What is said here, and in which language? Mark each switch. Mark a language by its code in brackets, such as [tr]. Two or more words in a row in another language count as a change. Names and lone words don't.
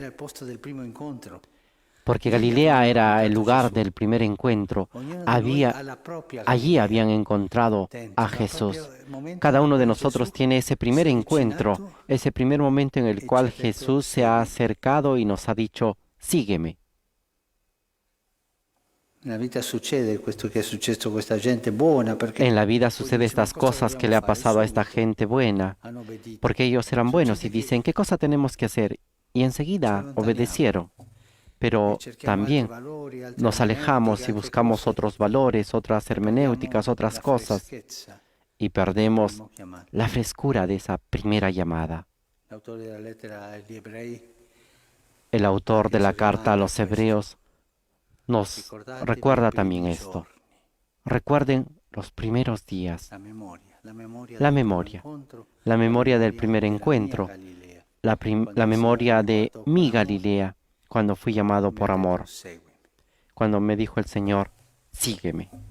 [es] Porque Galilea era el lugar del primer encuentro. Allí habían encontrado a Jesús. Cada uno de nosotros tiene ese primer encuentro, ese primer momento en el cual Jesús se ha acercado y nos ha dicho, sígueme. [it] Nella vita succede questo che è successo a questa gente buona, perché [es] En la vida sucede estas cosas que le ha pasado a esta gente buena, [it] hanno obbedito. [es] porque ellos eran buenos y dicen, ¿qué cosa tenemos que hacer? Y enseguida obedecieron. Pero también nos alejamos y buscamos otros valores, otras hermenéuticas, otras cosas, y perdemos la frescura de esa primera llamada. [it] L'autore della lettera agli ebrei [es] El autor de la carta a los hebreos nos recuerda también esto. Recuerden los primeros días, la memoria la memoria del primer encuentro, la memoria de mi Galilea, cuando fui llamado por amor, cuando me dijo el Señor, sígueme.